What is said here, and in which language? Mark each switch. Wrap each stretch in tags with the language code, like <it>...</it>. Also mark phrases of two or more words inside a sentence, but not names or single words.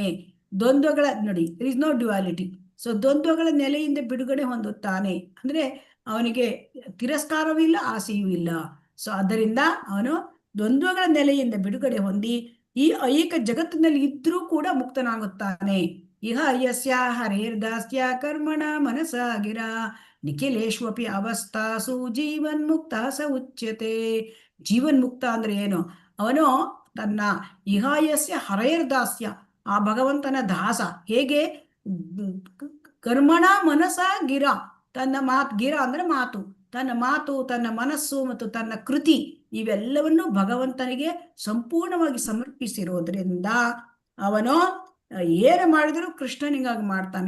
<kn>ದ್ವಂದ್ವಗಳ ನೋಡಿ,</kn> <en>is no duality.</en> <kn>ಸೊ ದ್ವಂದ್ವಗಳ ನೆಲೆಯಿಂದ ಬಿಡುಗಡೆ ಹೊಂದುತ್ತಾನೆ ಅಂದ್ರೆ ಅವನಿಗೆ ತಿರಸ್ಕಾರವೂ ಇಲ್ಲ, ಆಸೆಯೂ ಇಲ್ಲ. ಸೊ ಆದ್ದರಿಂದ ಅವನು ದ್ವಂದ್ವಗಳ ನೆಲೆಯಿಂದ ಬಿಡುಗಡೆ ಹೊಂದಿ ಈ ಐಕ ಜಗತ್ತಿನಲ್ಲಿ ಇದ್ರೂ ಕೂಡ ಮುಕ್ತನಾಗುತ್ತಾನೆ.</kn> <sa>ಇಹ ಯಸ್ಯ ಹರೇರ್ದಾಸ್ಯ ಕರ್ಮಣ ಮನಸಾಗಿರ ನಿಖಿಲೇಶ್ವಪಿ ಅವಸ್ಥಾಸು ಜೀವನ್ ಮುಕ್ತ ಸ ಉಚ್ಯತೆ.</sa> <kn>ಜೀವನ್ ಮುಕ್ತ ಅಂದ್ರೆ ಏನು? ಅವನು ತನ್ನ</kn> <sa>ಇಹಾಯಸ್ಯ ಹರೇರ್ದಾಸ್ಯ,</sa> <kn>ಆ ಭಗವಂತನ ದಾಸ. ಹೇಗೆ?</kn> <sa>ಕರ್ಮಣ ಮನಸ ಗಿರ,</sa> <kn>ತನ್ನ ಮಾತು, ಗಿರ ಅಂದ್ರೆ ಮಾತು, ತನ್ನ ಮಾತು, ತನ್ನ ಮನಸ್ಸು ಮತ್ತು ತನ್ನ ಕೃತಿ ಇವೆಲ್ಲವನ್ನು ಭಗವಂತನಿಗೆ ಸಂಪೂರ್ಣವಾಗಿ ಸಮರ್ಪಿಸಿರೋದ್ರಿಂದ ಅವನು ಏನು ಮಾಡಿದರೂ ಕೃಷ್ಣನಿಗಾಗಿ ಮಾಡ್ತಾನೆ.</kn>